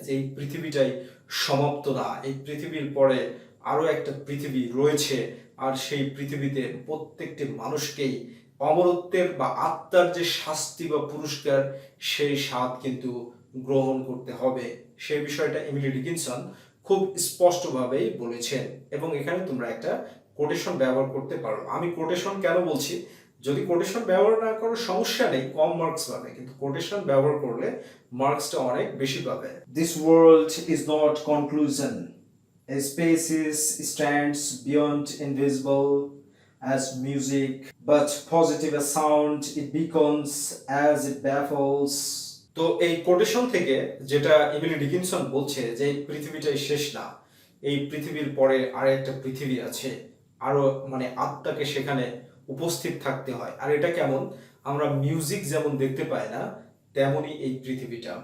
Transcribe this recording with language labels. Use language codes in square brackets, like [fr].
[bn] যে এই পৃথিবীটাই সমাপ্ত না, এই পৃথিবীর পরে আরো একটা পৃথিবী রয়েছে, আর সেই পৃথিবীতে প্রত্যেকটি মানুষকেই অমরত্বের বা আত্মার যে শাস্তি বা পুরস্কার, সেই স্বাদ কিন্তু গ্রহণ করতে হবে। সেই বিষয়টা এমিলি ডিকিনসন খুব স্পষ্টভাবেই বলেছেন। এবং এখানে তোমরা একটা কোটেশন ব্যবহার করতে পারো। আমি কোটেশন কেন বলছি? যদি কোটেশন ব্যবহার না করো সমস্যা নেই, কম মার্কস পাবে, কিন্তু কোটেশন ব্যবহার করলে মার্কসটা অনেক বেশি পাবে। [en] This world is not conclusion, a species stands beyond invisible as music, but positive as sound it beacons as it baffles. [bn] তো এই কোটেশন থেকে যেটা এমিলি ডিকিনসন বলছে যে এই পৃথিবীটাই শেষ না, এই পৃথিবীর পরে আর একটা পৃথিবী আছে, আরো মানে আত্মাকে সেখানে উপস্থিত থাকতে হয়। আর এটা কেমন? আমরা মিউজিক যেমন দেখতে পাই না, তেমনই এই পৃথিবীটা।